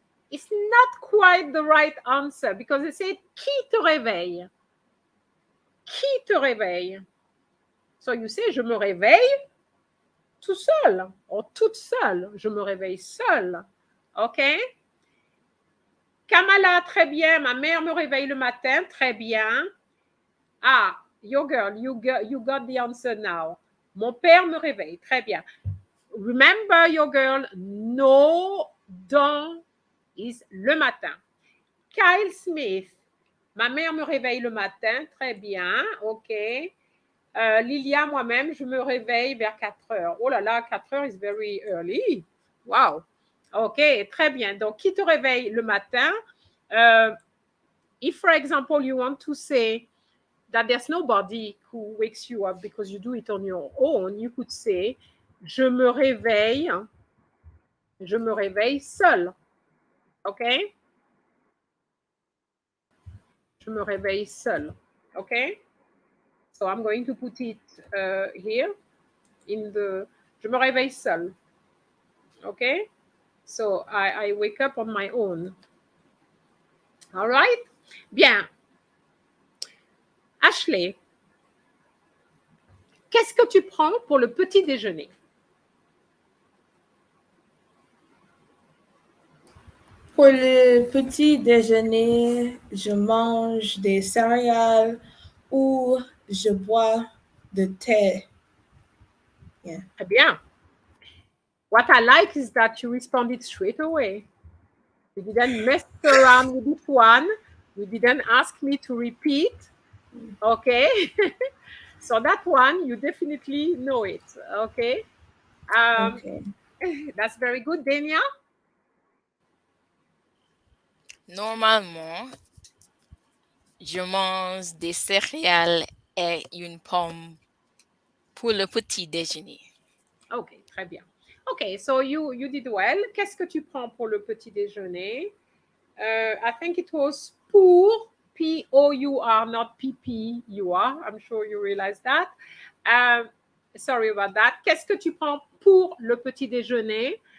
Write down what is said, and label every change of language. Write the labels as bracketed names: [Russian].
[English] It's not quite the right answer because it said, [French] qui te réveille? Qui te réveille? [English] So you say, [French] je me réveille tout seul, ou toute seule. Je me réveille seule. OK? Kamala, très bien. Ma mère me réveille le matin. Très bien. [English] Ah, your girl, you got the answer now. [French] Mon père me réveille. Très bien. [English] Remember, your girl, no, [French] dans is le matin. Kyle Smith. Ma mère me réveille le matin. Très bien. OK. Lilia, moi-même, je me réveille vers 4 heures. Oh là là, 4 heures [English] is very early. Wow. [French] OK, très bien. Donc, qui te réveille le matin? [English] If, for example, you want to say that there's nobody who wakes you up because you do it on your own, you could say, [French] je me réveille seul. [English] OK? [French] Je me réveille seul. [English] OK? So I'm going to put it here in the, [French] je me réveille seul. [English] Okay? So I wake up on my own. All right? [French] Bien. Ashley, qu'est-ce que tu prends pour le petit déjeuner? Pour le petit déjeuner, je mange des céréales ou je bois de thé. [English] Yeah. [French] Très bien. [English] What I like is that you responded straight away. You didn't mess around with this one. You didn't ask me to repeat. Okay. So that one, you definitely know it. Okay. Okay. That's very good, Dania. [French] Normalement, je mange des céréales et une pomme pour le petit déjeuner. [English] Ok, [French] très bien. [English] Ok, so you did well. [French] Qu'est-ce que tu prends pour le petit déjeuner? [English] I think it was pour, P-O-U-R, not P-P-U-R. I'm sure you realize that. Sorry about that. [French] Qu'est-ce que tu prends pour le petit déjeuner?